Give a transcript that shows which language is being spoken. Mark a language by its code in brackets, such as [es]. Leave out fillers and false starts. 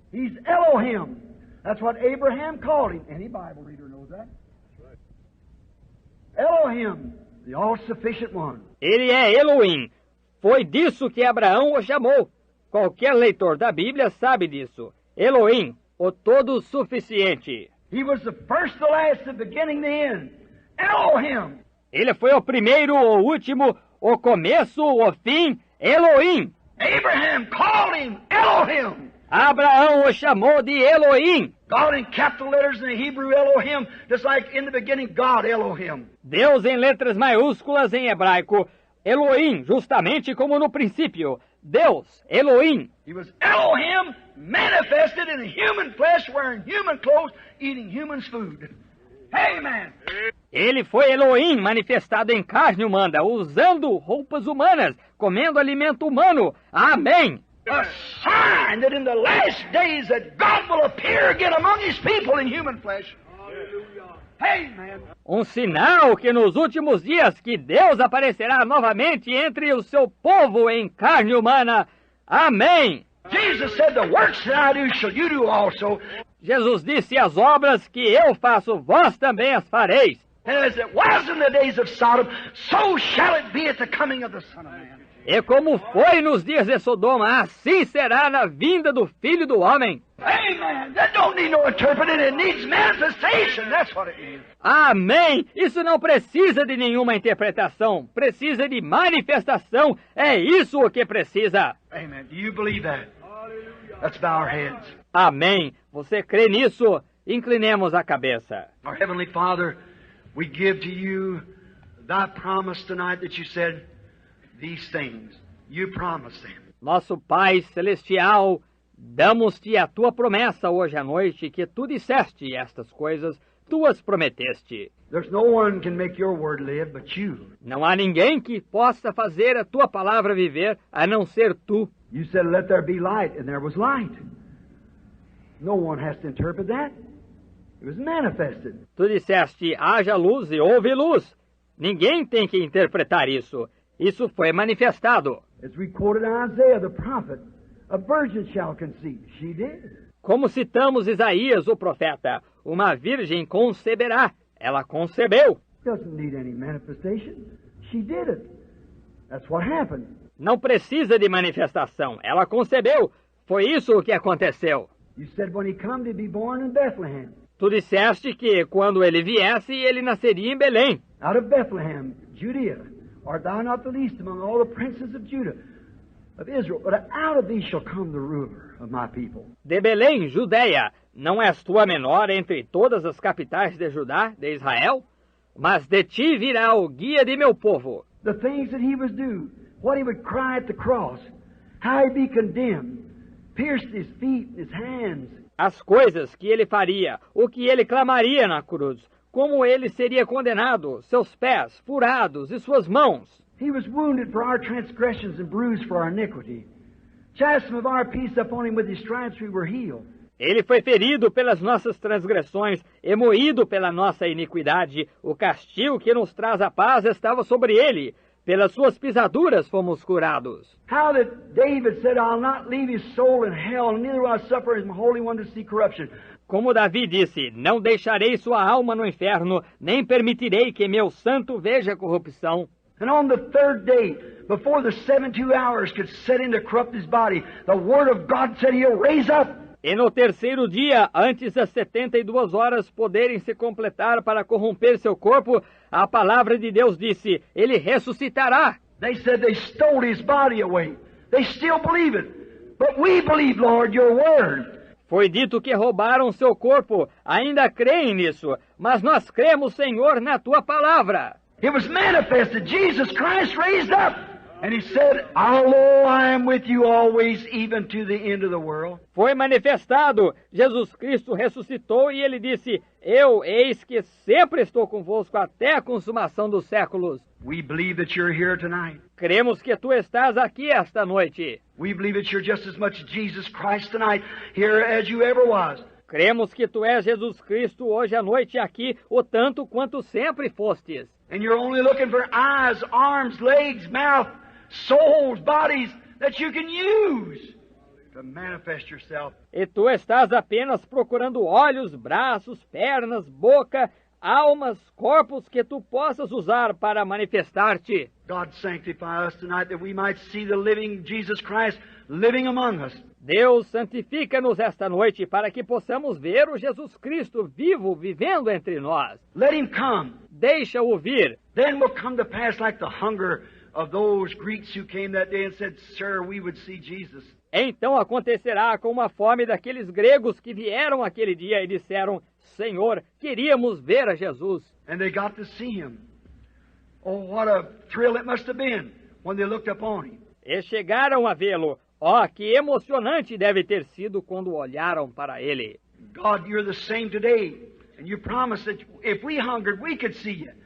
[en] He's Elohim. That's what Abraham called him. Any Bible reader knows that. Elohim, the all-sufficient one. [pt] Ele é Elohim. Foi disso que Abraão o chamou. Qualquer leitor da Bíblia sabe disso. Elohim, o todo-suficiente. [en] He was the first, the last, the beginning, the end. Elohim. [pt] Ele foi o primeiro, o último, o começo, o fim. Elohim. [en] Abraham called him Elohim. [pt] Abraão o chamou de Elohim. [en] God in capital letters in the Hebrew Elohim, just like in the beginning God Elohim. [pt] Deus em letras maiúsculas em hebraico. Elohim, justamente como no princípio. Deus, Elohim. [en] He was Elohim manifested in human flesh, wearing human clothes, eating human food. Amen. [pt] Ele foi Elohim manifestado em carne humana, usando roupas humanas, comendo alimento humano. Amém. [en] A sign that in the last days that God will appear again among His people in human flesh. Amen. [pt] Um sinal que nos últimos dias que Deus aparecerá novamente entre o seu povo em carne humana. Amém. [en] Jesus said, "The works that I do shall you do also." [pt] Jesus disse: as obras que eu faço, vós também as fareis. [en] And as it was in the days of Sodom, so shall it be at the coming of the Son of Man. [pt] E como foi nos dias de Sodoma, assim será na vinda do Filho do Homem. [en] Amen. That don't need no interpreting. It needs manifestation. That's what it needs. [pt] Amém! Isso não precisa de nenhuma interpretação. Precisa de manifestação. É isso o que precisa. [en] Amen. Do you believe that? Let's bow our heads. [pt] Amém! Você crê nisso? Inclinemos a cabeça. [en] Our Heavenly Father, we give to you thy promise tonight that you said these things. You promised them. [pt] Nosso Pai Celestial, damos-te a tua promessa hoje à noite, que tu disseste estas coisas, tu as prometeste. [en] There's no one can make your word live but you. [pt] Não há ninguém que possa fazer a tua palavra viver, a não ser tu. [en] You said, "Let there be light," and there was light. No one has to interpret that. It was manifested. [pt] Tu disseste, haja luz e houve luz. Ninguém tem que interpretar isso. Isso foi manifestado. [en] It's recorded in Isaiah the prophet, "A virgin shall conceive." She did. [pt] Como citamos Isaías, o profeta, uma virgem conceberá. Ela concebeu. [en] Doesn't need any manifestation. She did it. That's what happened. [pt] Não precisa de manifestação. Ela concebeu. Foi isso o que aconteceu. [en] You said when he come to be born in Bethlehem. [pt] Tu disseste que quando ele viesse, ele nasceria em Belém. [en] Out of Bethlehem, Judea, art thou not the least among all the princes of Judah, of Israel, but out of thee shall come the ruler of my people. [pt] De Belém, Judeia, não és tu a menor entre todas as capitais de Judá, de Israel? Mas de ti virá o guia de meu povo. [en] The things that he would do, what he would cry at the cross, how he'd be condemned, pierced his feet and his hands. [pt] As coisas que ele faria, o que ele clamaria na cruz, como ele seria condenado, seus pés furados e suas mãos. [en] He was wounded for our transgressions and bruised for our iniquity. Chastisement of our peace upon him, with his stripes we were healed. [pt] Ele foi ferido pelas nossas transgressões e moído pela nossa iniquidade. O castigo que nos traz a paz estava sobre ele. Pelas suas pisaduras fomos curados. [en] How that David said, "I'll not leave his soul in hell, and neither will I suffer his Holy One to see corruption." [pt] Como Davi disse, não deixarei sua alma no inferno, nem permitirei que meu santo veja corrupção. [en] And on the third day, before the 72 hours could set in to corrupt his body, the Word of God said he'll raise up. [pt] E no terceiro dia, antes das 72 horas poderem se completar para corromper seu corpo, a palavra de Deus disse, ele ressuscitará. [en] They said they stole his body away. They still believe it. But we believe, Lord, your word. [pt] Foi dito que roubaram seu corpo. Ainda creem nisso. Mas nós cremos, Senhor, na tua palavra. [en] It was manifested. Jesus Christ raised up. And he said, "Although I am with you always, even to the end of the world." [pt] Foi manifestado. Jesus Cristo ressuscitou e ele disse, eu, eis que sempre estou convosco até a consumação dos séculos. [en] We believe that you're here tonight. [pt] Cremos que tu estás aqui esta noite. [en] We believe that you're just as much Jesus Christ tonight here as you ever was. [pt] Cremos que tu és Jesus Cristo hoje à noite aqui, o tanto quanto sempre fostes. [en] And you're only looking for eyes, arms, legs, mouth, souls, bodies that you can use. to manifest yourself. [pt] E tu estás apenas procurando olhos, braços, pernas, boca, almas, corpos que tu possas usar para manifestar-te. [en] God sanctify us tonight that we might see the living Jesus Christ living among us. [pt] Deus, santifica-nos esta noite para que possamos ver o Jesus Cristo vivo, vivendo entre nós. [en] Let him come. [pt] Deixa-o vir. [en] Then will come to pass like the hunger of those Greeks who came that day and said, Sir, we would see Jesus. [pt] Então acontecerá como a fome daqueles gregos que vieram aquele dia e disseram, Senhor, queríamos ver a Jesus. [en] And they got to see him. Oh, what a thrill it must have been when they looked upon him. [pt] E chegaram a vê-lo. Oh, que emocionante deve ter sido quando olharam para ele. [en] God, you're the same today. And you promised that if we hungered, we could see you.